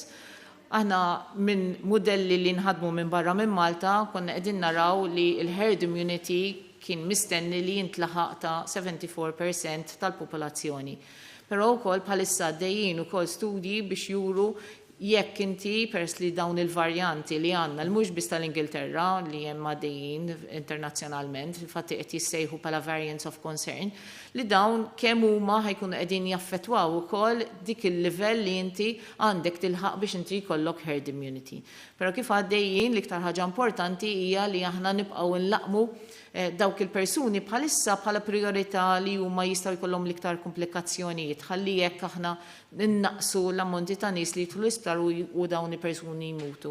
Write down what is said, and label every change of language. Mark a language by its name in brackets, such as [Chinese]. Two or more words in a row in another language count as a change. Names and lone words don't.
[Maltese] Aħna minn modelli li nħadmu minn barra minn Malta konna qegħdin naraw li l- [English] herd immunity [Maltese] kien mistenni li jintlaħaq ta' 74% tal-popolazzjoni. Però wkoll bħalissa għaddejjin ukoll studji biex juru jekk inti pers li dawn il-varjanti li għandna l-mhux biss tal-Ingilterra li hemm għaddejjin internazzjonalment, infatti qed jissejħu bħala [English] variants of concern, [Maltese] li dawn kemm huma ħajkunu qegħdin jaffettwaw ukoll dik il-livell li inti għandek tilħaq biex inti jkollok [English] herd immunity. [Maltese] Però kif għaddejjin l-iktar ħaġa importanti hija li aħna nibqgħu nlaqmu dawk il-persuni bħalissa bħala priorità li huma jistgħu jkollhom l-iktar komplikazzjonijiet ħalli jekk aħna innaqsu l-ammonti ta' nies li jidħlu l-isptar u dawn il-persuni jmutu.